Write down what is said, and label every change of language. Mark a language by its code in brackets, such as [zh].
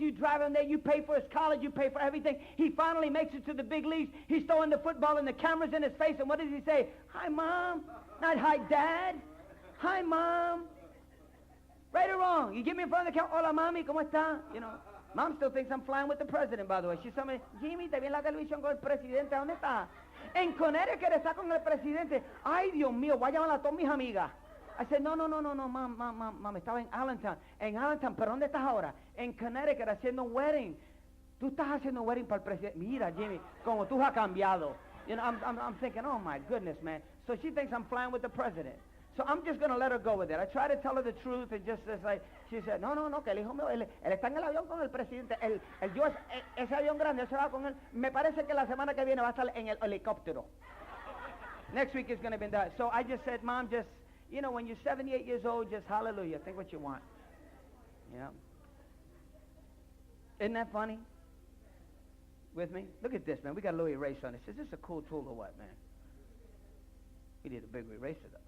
[en] You drive him there. You pay for his college. You pay for everything. He finally makes it to the big leagues. He's throwing the football and the camera's in his face. And what does he say? Hi, Mom. Not hi, Dad. Hi, Mom. Right or wrong? You get me in front of the camera. [es] Hola, Mami. ¿Cómo está? [en] Mom still thinks I'm flying with the president, by the way. She's telling me, [es] Jimmie, te vi en la televisión con el presidente. ¿Dónde está? En Connecticut está con el presidente. Ay, Dios mío, voy a llamar a todas mis amigas. [en] I said, no, Mom, [es] estaba en Allentown. En Allentown, ¿pero dónde estás ahora? En Connecticut haciendo un wedding. Tú estás haciendo un wedding para el presidente. Mira, Jimmie, como tú has cambiado. [en] I'm thinking, oh my goodness, man. So she thinks I'm flying with the president. So I'm just going to let her go with it. I try to tell her the truth and just like, she said, no, [es] que el hijo mío, él está en el avión con el presidente. Ese avión grande, él se va con él. Me parece que la semana que viene va a estar en el helicóptero. [en] Next week is going to be that. So I just said, Mom, just, when you're 78 years old, just hallelujah. Think what you want. Yeah. Isn't that funny? With me? Look at this, man. We got a little eraser on this. Is this a cool tool or what, man? We need a big eraser, though.